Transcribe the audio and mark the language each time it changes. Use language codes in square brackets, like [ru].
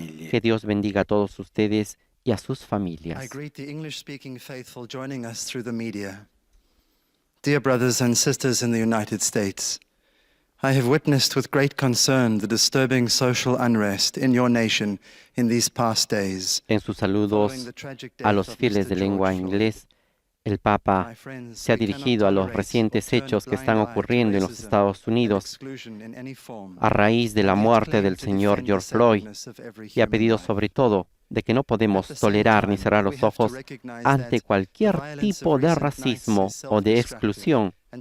[es] Que Dios bendiga a todos ustedes y a sus familias. [en] I greet the English-speaking faithful joining us through the media. Dear brothers and sisters in the United States, I have witnessed with great concern the disturbing social unrest in your nation in these past days. [es] En sus saludos a los fieles de lengua inglés, el Papa se ha dirigido a los recientes hechos que están ocurriendo en los Estados Unidos a raíz de la muerte del señor George Floyd y ha pedido sobre todo de que no podemos tolerar ni cerrar los ojos ante cualquier tipo de racismo o de exclusión,